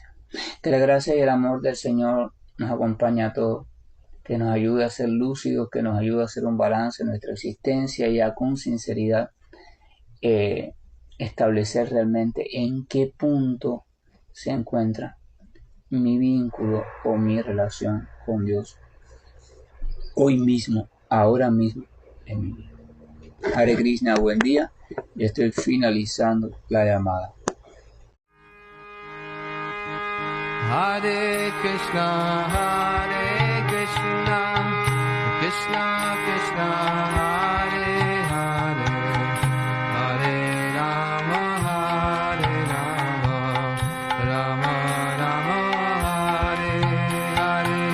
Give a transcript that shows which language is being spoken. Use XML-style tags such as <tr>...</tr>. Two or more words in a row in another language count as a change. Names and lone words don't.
<es>Que la gracia y el amor del Señor nos acompañe a todos, que nos ayude a ser lúcidos, que nos ayude a hacer un balance en nuestra existencia y a con sinceridad establecer realmente en qué punto se encuentra mi vínculo o mi relación con Dios hoy mismo, ahora mismo en mi vida.</es> <sa>हरे कृष्ण,</sa> <es>buen día. Yo estoy finalizando la llamada.</es> <sa>हरे कृष्ण, कृष्ण कृष्ण, हरे हरे, हरे राम, राम राम, हरे हरे.</sa>